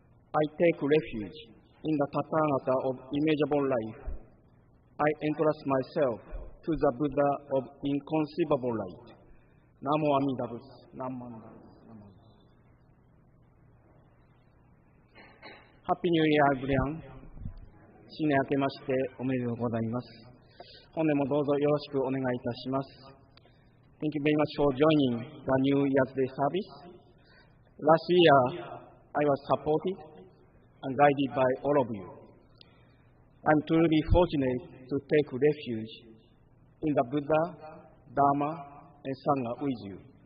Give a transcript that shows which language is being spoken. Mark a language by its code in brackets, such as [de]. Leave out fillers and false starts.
[en] I take refuge in the Tathagata of immeasurable life. I entrust myself to the Buddha of inconceivable light. Namo Amida Butsu. Namo. Happy New Year, everyone. [ja] 新年明けましておめでとうございます。本年もどうぞよろしくお願いいたします。 [en] Thank you very much for joining the New Year's Day service. Last year, I was supported and guided by all of you. I'm truly fortunate to take refuge in the Buddha, Dharma, and Sangha with you.